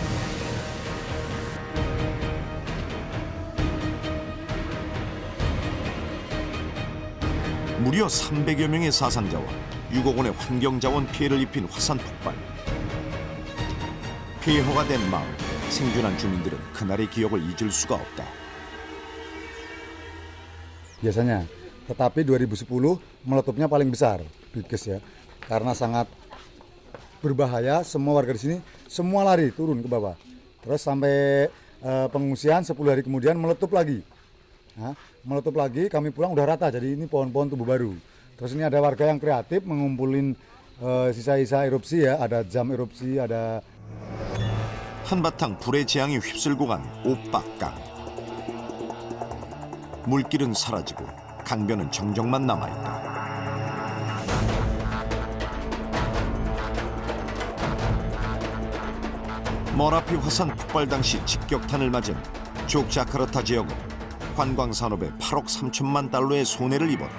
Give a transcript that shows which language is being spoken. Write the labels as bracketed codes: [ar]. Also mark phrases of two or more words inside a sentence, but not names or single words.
[ko] 무려 300여 명의 사상자와 6억 원의 환경자원 피해를 입힌 화산 폭발. 폐허가 된 마을, 생존한 주민들은 그날의 기억을 잊을 수가 없다. [id] biasanya. Tetapi 2010 meletupnya paling besar, Bibkes ya. Karena sangat berbahaya, semua warga di sini semua lari turun ke bawah. Terus sampai pengungsian 10 hari kemudian meletup lagi. Nah, meletup lagi, kami pulang udah rata, jadi ini pohon-pohon tubuh baru. Terus ini ada warga yang kreatif mengumpulin sisa-sisa erupsi ya, ada jam erupsi, ada [ko] 한바탕 불의 재앙이 휩쓸고 간 오빡강. 물길은 사라지고 강변은 정적만 남아있다. 머라피 화산 폭발 당시 직격탄을 맞은 족자카르타 지역은 관광산업에 8억 3천만 달러의 손해를 입었다.